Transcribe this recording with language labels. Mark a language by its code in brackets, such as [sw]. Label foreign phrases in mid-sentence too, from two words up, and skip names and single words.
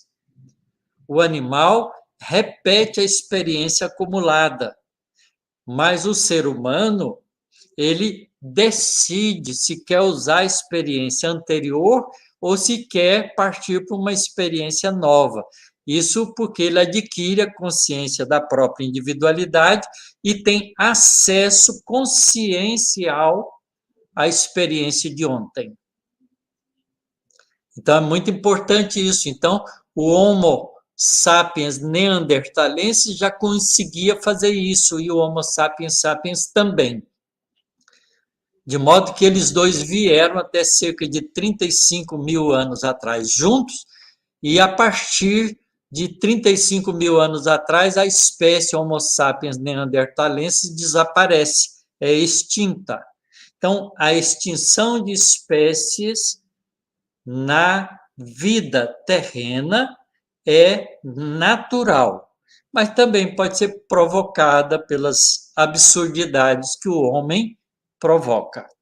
[pt] O animal repete a experiência acumulada, mas o ser humano, ele decide se quer usar a experiência anterior ou se quer partir para uma experiência nova. Isso porque ele adquire a consciência da própria individualidade e tem acesso consciencial à experiência de ontem. Então, é muito importante isso. Então, o Homo sapiens neandertalensis já conseguia fazer isso, e o Homo sapiens sapiens também. De modo que eles dois vieram até cerca de 35 mil anos atrás juntos, e a partir de 35 mil anos atrás, a espécie Homo sapiens neandertalensis desaparece, é extinta. Então, a extinção de espécies na vida terrena é natural, mas também pode ser provocada pelas absurdidades que o homem provoca.